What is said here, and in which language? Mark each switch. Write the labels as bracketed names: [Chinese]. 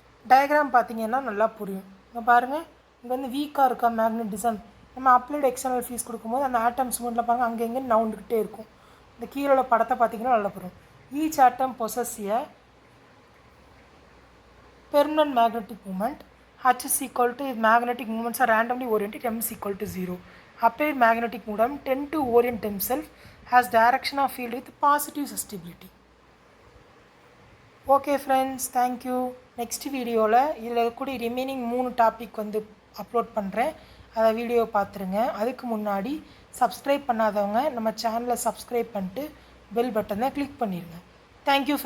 [Tamil] Diagram பார்த்தீங்கன்னா நல்லா புரியும். இங்கே பாருங்கள், இங்கே வந்து வீக்காக இருக்கா மேக்னெட்டிசம். நம்ம அப்ளைடு எக்ஸ்டர்னல் ஃபீஸ் கொடுக்கும்போது அந்த ஆட்டம்ஸ் மூமெண்ட்டில் பாருங்கள் அங்கே எங்கே நவுண்டுக்கிட்டே இருக்கும். இந்த கீழே படத்தை பார்த்தீங்கன்னா நல்லா புரியும். [English] Each atom possess a permanent magnetic moment. H is equal to magnetic moments are randomly oriented, M is equal to 0. Applied magnetic moment tend to orient themselves as direction of field with positive susceptibility. Okay friends, thank you. [Tamil] Next வீடியோவில் இதில் கூட remaining 3 topic வந்து upload பண்ணுறேன். அதை video பார்த்துருங்க. அதுக்கு முன்னாடி subscribe பண்ணாதவங்க நம்ம சேனலை சப்ஸ்கிரைப் பண்ணிட்டு பெல் பட்டனை கிளிக் பண்ணிடுங்க. Thank you friends.